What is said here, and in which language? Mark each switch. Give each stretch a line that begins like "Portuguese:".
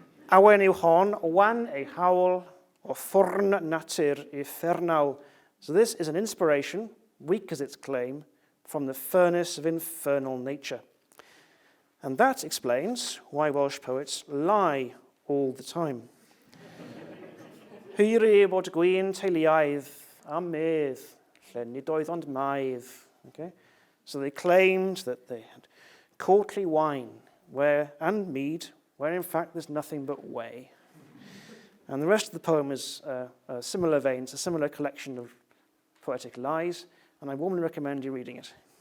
Welsh: Awen yw hon, wan ei hawl, o ffwrn natur infernal.
English: So this is an inspiration, weak as its claim, from the furnace of infernal nature. And that explains why Welsh poets lie all the time.
Welsh: Hwyri bod gwyn teuluaidd a medd, lle nid oedd ond maidd.
English: Okay? So they claimed that they had courtly wine and mead, where in fact there's nothing but whey. And the rest of the poem is a similar vein, it's a similar collection of poetic lies, and I warmly recommend you reading it.